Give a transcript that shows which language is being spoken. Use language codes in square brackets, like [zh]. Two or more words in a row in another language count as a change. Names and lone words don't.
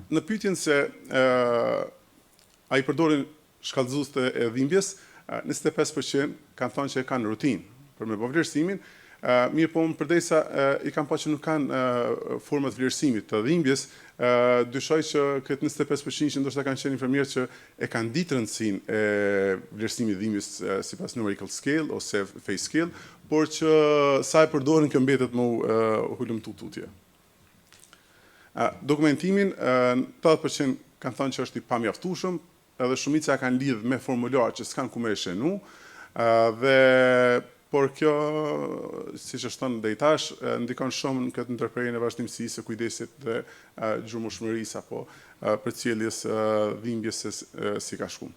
[sq] Në pyetjen se ai përdorin shkallëzues të dhimbjes, 25% kanë thënë që e kanë rutinë për me bërë vlerësimin, mirë po përdesa i kanë pa që nuk kanë format vlerësimit të dhimbjes, dyshoj që këtë 25% që ndoshta kanë qenë infermierë që e kanë ditë rëndësinë e vlerësimit dhimbjes sipas [en] numerical scale [sq] ose [en] face scale, [sq] por që sa e përdorin kjo mbetet më hulumtu tutje. Dokumentimin, 80% kanë thënë që është i pamjaftueshëm, edhe shumica kanë lidh me formular që s'kan ku me e shenu, por kjo, siç është thënë deri tash, ndikon shumë në këtë ndërprerjen e vazhdimësisë, së kujdesit dhe gjurmëshmërisë apo përcjelljes dhimbjes si ka shkuar.